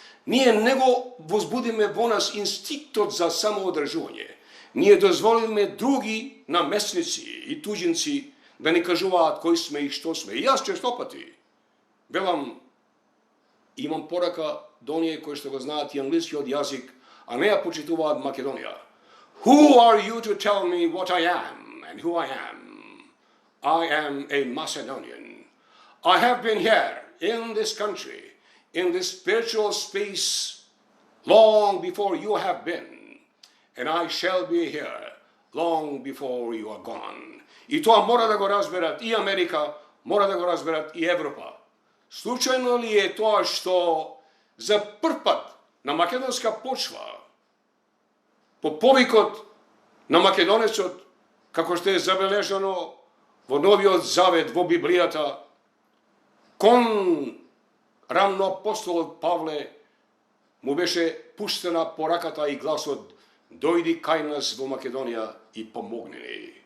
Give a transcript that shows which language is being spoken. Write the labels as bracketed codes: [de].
[mk] Ние не го возбудиме во нас инстинктот за самоодржување. Ние дозволиме други намесници и туѓинци да ни кажуваат кои сме и што сме. И јас честопати велам Имам порака до оние кои што го знаат и англискиот јазик, а не ја почитуваат Македонија. [en] Who are you to tell me what I am and who I am? I am a Macedonian. I have been here in this country, in this spiritual space, long before you have been, and I shall be here long before you are gone. [mk] И тоа мора да го разберат и Америка, мора да го разберат и Европа. Случајно ли е тоа што за прв пат на македонска почва, по повикот на македонецот, како што е забележано во Новиот Завет, во Библијата, кон рамноапостолот Павле му беше пуштена пораката и гласот: дојди кај нас во Македонија и помогни ни.